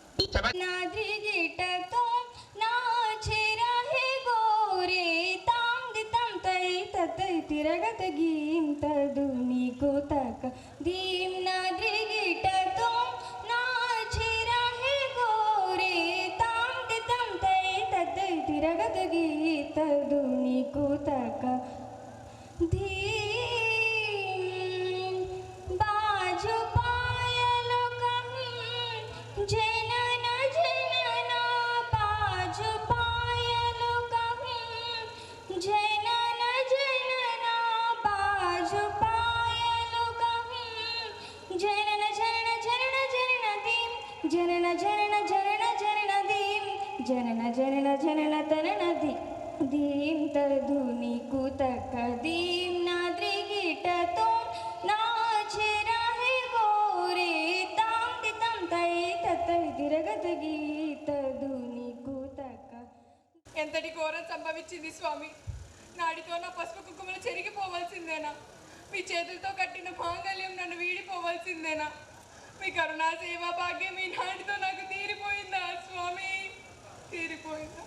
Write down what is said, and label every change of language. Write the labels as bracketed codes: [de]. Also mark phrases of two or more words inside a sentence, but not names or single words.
[hi] नाद्रिगिट तुम नाचे रहे गोरे तांग तम तई ततई तिरगत गीम तदुनी को तक दीम नाद्रिगिट तुम नाचे रहे गोरे तांग तम तई ततई तिरगत गीत तदुनी को तक धीम बाजू पायलो कहीं जनन जनन बाजू पायलो कहीं जनन जनन बाजू पायलो कहीं जनन जनन जनन जनन दीम जनन जनन जनन जनन दीम जनन जनन जनन तनन दीम तदुनी कुतक दीम नाद्रिगिट तुम नाचे रहे गोरे तांग तम तई ततई तिरगत गीत दुनी कुतक [te] ఎంతటి ఘోరం సంభవించింది స్వామి. నాడితో నా పసుపు కుంకుమలు చెరిగిపోవలసిందేనా? మీ చేతులతో కట్టిన మాంగళ్యం నన్ను వీడిపోవలసిందేనా? మీ కరుణా సేవా భాగ్యం మీ నాడితో నాకు తీరిపోయిందా స్వామి? తీరిపోయిందా?